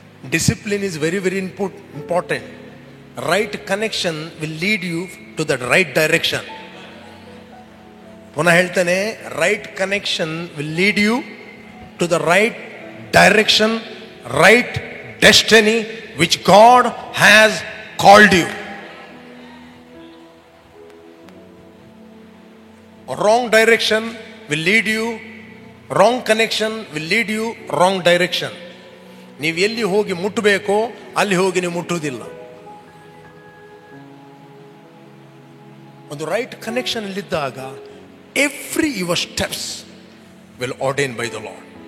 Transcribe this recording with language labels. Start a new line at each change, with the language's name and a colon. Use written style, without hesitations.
English: Discipline is very very important. Right connection will lead you to the right direction.
Kannada: ಪುನಃ ಹೇಳ್ತೇನೆ,
English: Right connection will lead you to the right direction, right destiny which God has called you. Wrong direction will lead you, wrong connection will lead you wrong direction.
Kannada: ನೀವು ಎಲ್ಲಿ ಹೋಗಿ ಮುಟ್ಟಬೇಕೋ ಅಲ್ಲಿ ಹೋಗಿ ನೀವು ಮುಟ್ಟುವುದಿಲ್ಲ. ಒಂದು
English: right connection
Kannada: ಇಲ್ಲಿದ್ದಾಗ
English: Every your steps will ordain by the lord.